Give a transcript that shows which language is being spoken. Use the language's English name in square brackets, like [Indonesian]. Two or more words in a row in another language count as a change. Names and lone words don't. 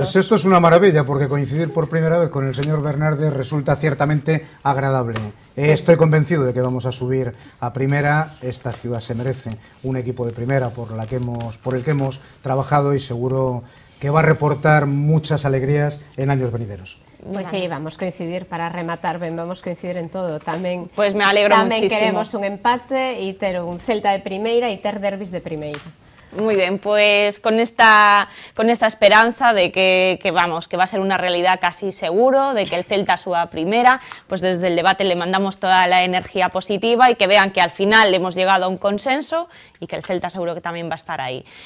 [Spanish] Pues esto es una maravilla, porque coincidir por primera vez con el señor Bernárdez resulta ciertamente agradable. Estoy convencido de que vamos a subir a primera. Esta ciudad se merece un equipo de primera por el que hemos trabajado, y seguro que va a reportar muchas alegrías en años venideros. [Galician] Pois sí, vamos coincidir para rematar ben, vamos coincidir en todo. Tamén, [Spanish] pues me alegro muchísimo. [Galician] Tamén queremos un empate e ter un Celta de primeira e ter derbis de primeira. [Spanish] Muy bien, pues con esta esperanza de que va a ser una realidad casi seguro, de que el Celta suba a primera, pues desde el debate le mandamos toda la energía positiva y que vean que al final hemos llegado a un consenso y que el Celta seguro que también va a estar ahí.